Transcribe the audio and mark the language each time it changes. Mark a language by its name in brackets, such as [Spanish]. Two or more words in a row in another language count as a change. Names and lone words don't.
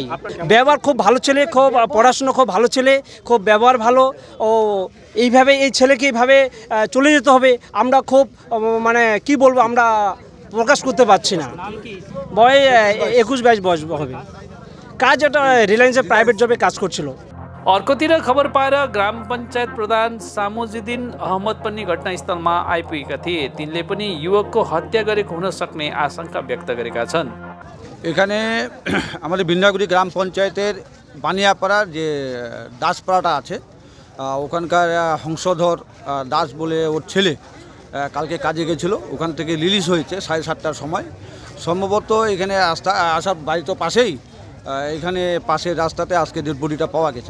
[Bangla] ব্যবহার খুব ভালো ছেলে, খুব পড়াশুনো খুব ভালো ছেলে, খুব ব্যবহার ভালো। ও এইভাবে এই ছেলেকে এইভাবে চলে যেতে হবে আমরা খুব মানে কি বলবো, আমরা প্রকাশ করতে পারছি না। বয়স 21-22 বয়স হবে। কাজ এটা রিলায়েন্সের প্রাইভেট জবে কাজ করছিল। [Nepali] अर्कोतिर खबर पाएर ग्राम पञ्चायत प्रधान सामुजुद्दिन अहमद पनि घटनास्थलमा आइपुगेका थिए। तिनले पनि युवकको हत्या गरेको हुन सक्ने आशंका व्यक्त गरेका छन्। [Bangla] এখানে আমাদের বিন্নাগুড়ি গ্রাম পঞ্চায়েতের বানিয়াপাড়ার যে দাসপাড়াটা আছে ওখানকার হংসধর দাস বলে ওর ছেলে কালকে কাজে গেছিলো, ওখান থেকে রিলিজ হয়েছে 7:30টার সময়। সম্ভবত এখানে আসার বাড়ি তো পাশেই, এখানে পাশের রাস্তাতে আজকে ডেড বডিটা পাওয়া গেছে।